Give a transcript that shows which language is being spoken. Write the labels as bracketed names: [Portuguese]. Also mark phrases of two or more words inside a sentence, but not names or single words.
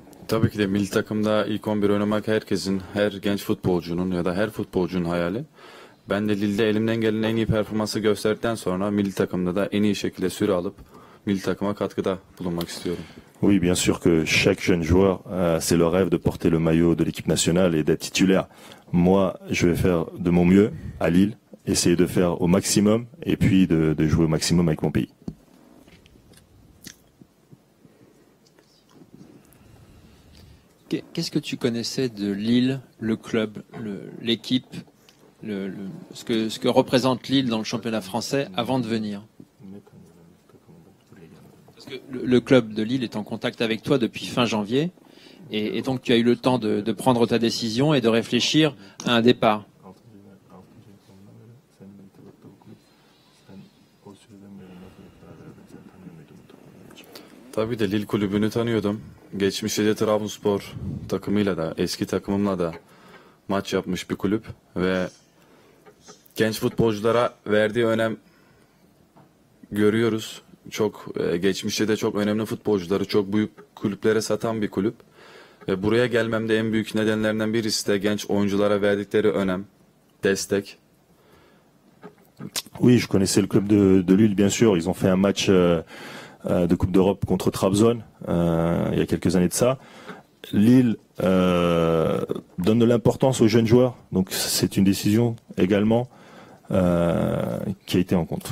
[Turkish] Tabii ki de milli takımda ilk 11 oynamak herkesin, her genç futbolcunun ya da her futbolcunun hayali. Ben de Lille'de elimden gelen en iyi performansı gösterdikten sonra milli takımda da en iyi şekilde süre alıp milli takıma katkıda bulunmak istiyorum. [French] Oui, bien sûr que chaque jeune joueur, c'est le rêve de porter le maillot de l'équipe nationale et d'être titulaire. Moi, je vais faire de mon mieux à Lille, essayer de faire au maximum et puis de jouer au maximum avec mon pays. Qu'est-ce que tu connaissais de Lille, le club, l'équipe, ce que représente Lille dans le championnat français avant de venir? Parce que le club de Lille est en contact avec toi depuis fin janvier, et donc tu as eu le temps de prendre ta décision et de réfléchir à un départ. [Turkish] Tabii de Lille kulübünü tanıyordum. Geçmişte de Trabzonspor takımıyla da eski takımımla da maç yapmış bir kulüp ve genç futbolculara verdiği önem görüyoruz. Geçmişte de çok önemli futbolcuları çok büyük kulüplere satan bir kulüp. Ve buraya gelmemde en büyük nedenlerinden birisi de genç oyunculara verdikleri önem, destek. [French] Oui, je connaissais le club de Lille, bien sûr. Ils ont fait un match de Coupe d'Europe contre Trabzon il y a quelques années de ça. Lille donne de l'importance aux jeunes joueurs, donc c'est une décision également qui a été en compte.